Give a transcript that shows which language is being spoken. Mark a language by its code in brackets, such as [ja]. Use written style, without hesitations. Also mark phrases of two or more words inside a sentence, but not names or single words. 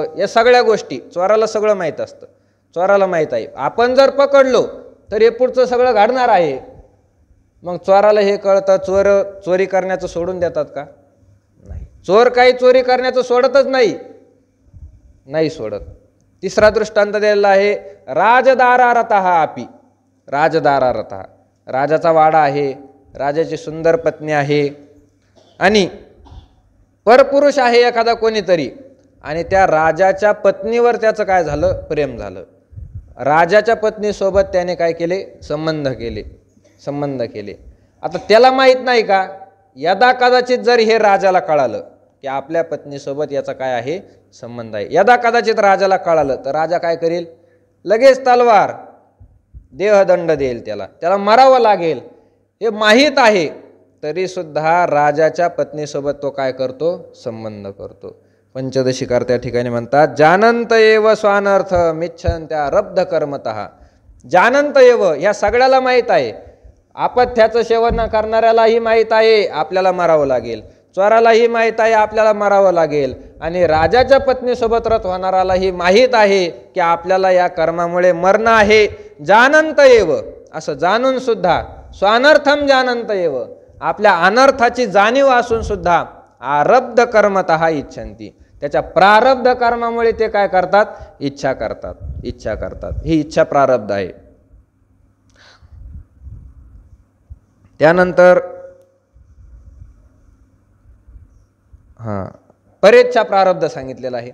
[mr] या सगळ्या गोष्टी चोराला सगळं माहीत असतं. चोराला माहीत आहे आपण जर पकडलो तर हे पुढचं सगळं घडणार आहे. मग चोराला हे कळतं, चोर चोरी करण्याचं सोडून देतात का? नाही. चोर काही चोरी करण्याचं सोडतच नाही, नाही सोडत. तिसरा दृष्टांत दिलेला आहे [sa] राजदारारतः अपि. [mr] राजदारारतः, राजाचा वाडा आहे, राजाची सुंदर पत्नी आहे आणि परपुरुष आहे एखादा कोणीतरी, आणि त्या राजाच्या पत्नीवर त्याचं काय झालं, प्रेम झालं. राजाच्या पत्नीसोबत त्याने काय केले, संबंध केले. आता त्याला माहीत नाही का, यदा कदाचित जर हे राजाला कळालं की आपल्या पत्नीसोबत याचा काय आहे, संबंध आहे, यदा कदाचित राजाला कळालं तर राजा काय करेल, लगेच तलवार देहदंड देईल, त्याला मारावं लागेल. हे माहीत आहे तरी सुद्धा राजाच्या पत्नीसोबत तो काय करतो, संबंध करतो. पंचदशीकार त्या ठिकाणी म्हणतात, [sa] जानंत एव स्वानर्थ मिच्छन्त्या रब्ध कर्मतः. जानंत एव, [mr] ह्या सगळ्याला माहीत आहे, अपथ्याचं सेवन करणाऱ्यालाही माहीत आहे आपल्याला मारावं लागेल, चोरालाही माहीत आहे आपल्याला मारावं लागेल, आणि राजाच्या पत्नीसोबत रथ होणारालाही माहीत आहे की आपल्याला या कर्मामुळे मरण आहे. [sa] जानंत एव, [mr] असं जाणून सुद्धा, [sa] स्वानर्थम जानंत एव, [mr] आपल्या अनर्थाची जाणीव असून सुद्धा [sa] आरब्ध कर्मतः इच्छन्ति, [mr] त्याच्या प्रारब्ध कर्मामुळे ते काय करतात, इच्छा करतात. ही इच्छा प्रारब्ध आहे. त्यानंतर परेच्छा प्रारब्ध सांगितलेला आहे.